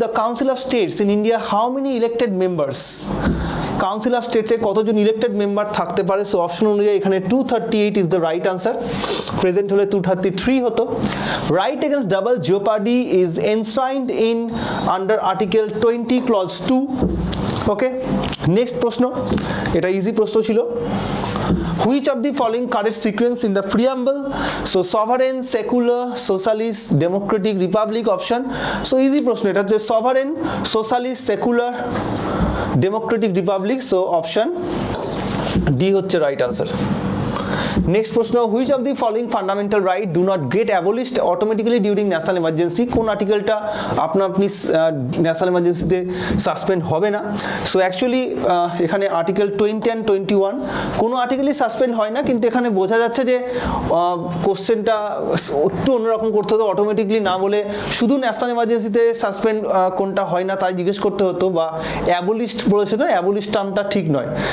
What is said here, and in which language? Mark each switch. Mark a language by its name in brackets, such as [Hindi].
[English] The Council of States in India, how many elected members? [Bangla] Council of স্টেটসে কতজন elected member থাকতে পারে? So option অনুযায়ী এখানে [English] 238 is the right answer. [Bangla] Present হলে 233 হতো. [English] Right against double jeopardy is enshrined in under article 20 clause 2. [Bangla] Okay, next প্রশ্ন, এটা easy প্রশ্ন ছিল. [English] Which of the following correct sequence in the preamble? So sovereign, secular, socialist, democratic, republic option. [Bangla] So easy প্রশ্ন, এটা হচ্ছে sovereign, socialist, secular, democratic, republic. So option D হচ্ছে right answer. Next প্রশ্ন, [English] Which of the following fundamental right do not get abolished automatically during national emergency? [Bangla] কোন আর্টিকেলটা আপনি national এমার্জেন্সিতে suspend হবে না? So actually এখানে আর্টিকেল 20 অ্যান্ড 21 কোনো আর্টিকেলই suspend হয় না, কিন্তু এখানে বোঝা যাচ্ছে যে কোশ্চেনটা একটু অন্যরকম করতে হতো, অটোমেটিকলি না বলে শুধু ন্যাশনাল এমার্জেন্সিতে সাসপেন্ড কোনটা হয় না তাই জিজ্ঞেস করতে হতো, বা অ্যাবলিশড বলেছে না, অ্যাবলিশড টার্মটা ঠিক নয়.